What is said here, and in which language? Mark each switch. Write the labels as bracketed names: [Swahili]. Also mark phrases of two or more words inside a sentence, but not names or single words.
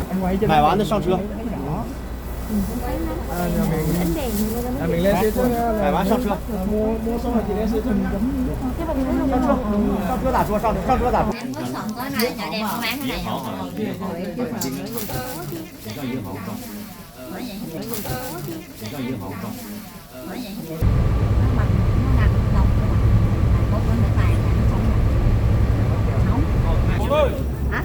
[Chinese] 买完的上车。 [Vietnamese] Mình lên xe trước nha. [Chinese] 买完上车。 [Vietnamese] Mua xong rồi chị lên xe trước nha. [Chinese] 上车咋说？上车咋说？ [Vietnamese] Em có sòng có này chợ đêm có bán cái này không? Hả?